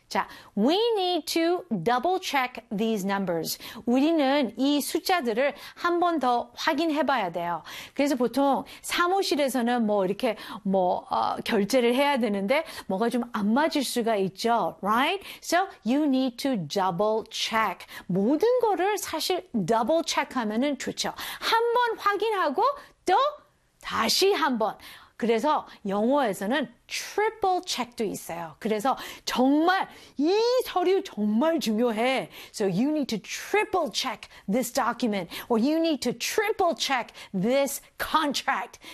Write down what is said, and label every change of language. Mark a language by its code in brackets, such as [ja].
[en] 자, we need to double check these numbers. [ko] 우리는 이 숫자들을 한 번 더 확인해 봐야 돼요. 그래서 보통 사무실에서는 뭐 이렇게 뭐 결제를 해야 되는데 뭐가 좀 안 맞을 수가 있죠. [en] Right? So you need to double check. [ko] 모든 거를 사실 double check 하면은 좋죠. 한 번 확인하고 또 다시 한 번. 그래서 영어에서는 triple check도 있어요. 그래서 정말 이 서류 정말 중요해. [en] So you need to triple check this document or you need to triple check this contract.